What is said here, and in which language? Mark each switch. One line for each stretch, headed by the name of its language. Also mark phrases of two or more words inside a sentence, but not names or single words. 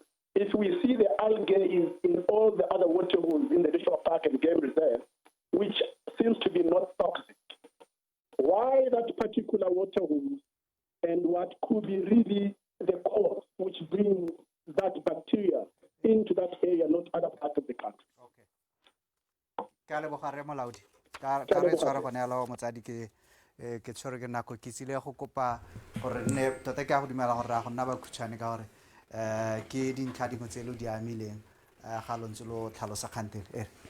English: If we see the algae in all the other water holes in the national park and game reserve, which seems to be not toxic, why that particular water hole and what could be really the cause which brings that bacteria into that area, not other parts of the country? Okay.
Tswana: Ka leboga re Molaodi ka re tshwara gone ala motsadi ke tshwere ke nako ke tsile go kopa gore ne tota ke a go dumela gore ra go nna ba khutshwane ka gore ke dintlha dingwe tse lo di amileng ga lo ntse lo tlhalosa kgantele